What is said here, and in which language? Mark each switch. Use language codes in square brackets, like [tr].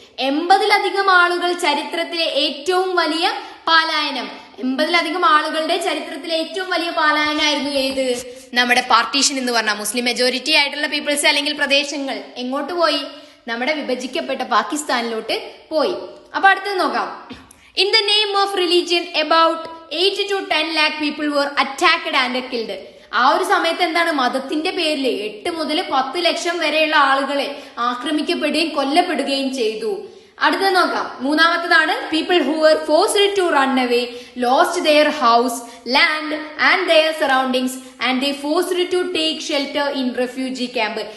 [ml] 80-ലധികം ആളുകൾ ചരിത്രത്തിലെ ഏറ്റവും വലിയ പാലായനം. 80-ലധികം ആളുകളുടെ ചരിത്രത്തിലെ ഏറ്റവും വലിയ പാലായനമായിരുന്നു ഏത്? നമ്മുടെ പാർട്ടീഷൻ എന്ന് പറഞ്ഞാൽ മുസ്ലിം മെജോറിറ്റി ആയിട്ടുള്ള പീപ്പിൾസ് അല്ലെങ്കിൽ പ്രദേശങ്ങൾ എങ്ങോട്ട് പോയി? നമ്മുടെ വിഭജിക്കപ്പെട്ട പാകിസ്ഥാനിലോട്ട് പോയി. അപ്പൊ അടുത്തത് നോക്കാം. [en] In the name of religion about 8 to 10 lakh people were attacked and killed. [ml] ആ ഒരു സമയത്ത് എന്താണ് മതത്തിന്റെ പേരിൽ 8 മുതൽ 10 ലക്ഷം വരെയുള്ള ആളുകളെ ആക്രമിക്കപ്പെടുകയും കൊല്ലപ്പെടുകയും ചെയ്തു. അടുത്തത് നോക്കാം. മൂന്നാമത്തതാണ് [en] People who were forced to run away lost their house land and their surroundings and they forced to take shelter in refugee camp.